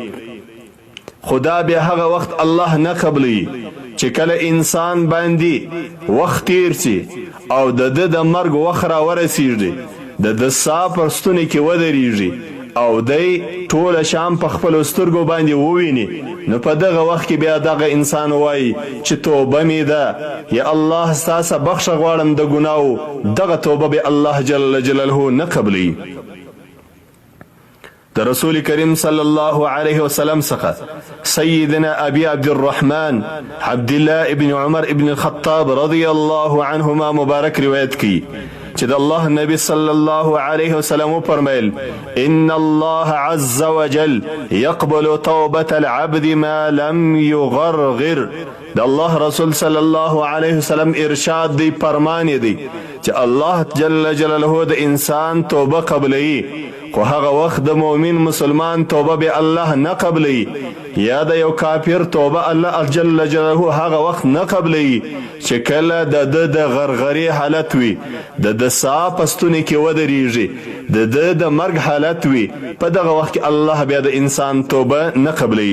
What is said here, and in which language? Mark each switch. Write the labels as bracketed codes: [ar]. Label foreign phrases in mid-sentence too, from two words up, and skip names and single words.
[ps] خدا بیا هغه وخت الله نه قبلوي چې کله انسان باندې وخت تیر سي او د ده د مرګ وخت را ورسیږي، د ده ساه پر ستوني کې ودرېږي او دی ټوله شام په خپلو سترګو باندې وویني، نو په دغه وخت کې بیا دغه انسان وایي چې توبه مې ده، یا الله ستا څخه بخښه غواړم د ګناو. دغه توبه به الله [ar] جل جلاله [ps] نه قبلوي. د رسول کریم [ar] صلی الله علیه وسلم [ps] څخه سیدنا ابي عبد الرحمن عبد الله ابن عمر ابن الخطاب [ar] رضی الله عنهما [ps] مبارک روایت کی چې د الله نبی [ar] صلی الله علیه وسلم [ps] فرمایل [ar] ان الله عز وجل يقبل توبة العبد ما لم يغرغر. [ps] د الله رسول [ar] صلی الله علیه وسلم [ps] ارشاد دی، فرمان دی چې الله [ar] جل جلاله [ps] د انسان توبه قبلوي، خو هغه وخت د مؤمن مسلمان توبه به الله نه قبلوي، یا د یو کافر توبه الله [ar] جل جلاله [ps] هغه وخت نه قبلوي چې کله د ده د غرغرې حالت وي، د ده ساه په ستوني کې ودرېږي، د ده د مرګ حالت وي، په دغه وخت کې الله بیا د انسان توبه نه قبلوي.